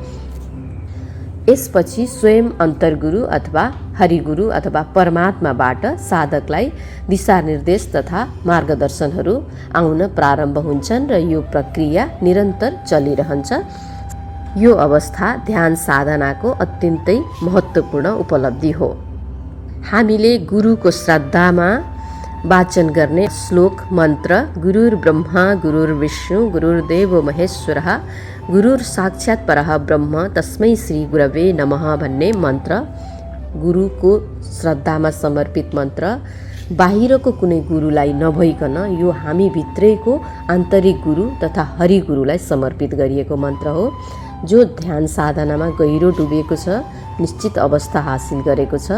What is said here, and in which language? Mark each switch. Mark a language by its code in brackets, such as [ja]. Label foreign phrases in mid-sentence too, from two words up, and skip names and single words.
[ne] यसपछि स्वयं अन्तर्गुरु अथवा हरिगुरु अथवा परमात्माबाट साधकलाई दिशानिर्देश तथा मार्गदर्शनहरू आउन प्रारम्भ हुन्छन् र यो प्रक्रिया निरन्तर चलिरहन्छ। यो अवस्था ध्यान साधनाको अत्यन्तै महत्त्वपूर्ण उपलब्धि हो। हामीले गुरुको श्रद्धामा वाचन गर्ने श्लोक मन्त्र [sa] गुरुर ब्रह्मा गुरुर्विष्णु गुरुर्देव महेश्वरः गुरुर साक्षात् परः ब्रह्म तस्मै श्री गुरवे नमः [ne] भन्ने मन्त्र गुरुको श्रद्धामा समर्पित मन्त्र बाहिरको कुनै गुरुलाई नभइकन यो हामी भित्रैको आन्तरिक गुरु तथा हरिगुरुलाई समर्पित गरिएको मन्त्र हो, जो ध्यान साधनामा गहिरो डुबेको छ, निश्चित अवस्था हासिल गरेको छ।